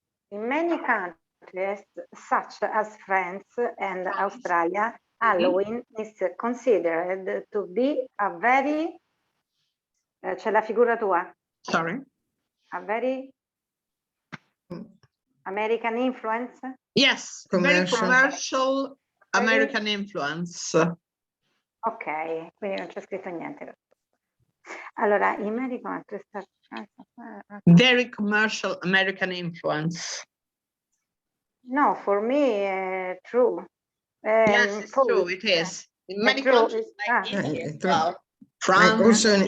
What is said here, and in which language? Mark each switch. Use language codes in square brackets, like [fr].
[en] In many countries, such as France and Australia, Halloween is considered to be a very, [it] c'è la figura tua, [en] Sorry. a very American influence. Yes, very commercial American influence. [it] Ok, quindi non c'è scritto niente. Allora, [en] in many countries, Very commercial American influence. no, for me, true. Yes, it's true. It is. In many countries like Italy as well. France.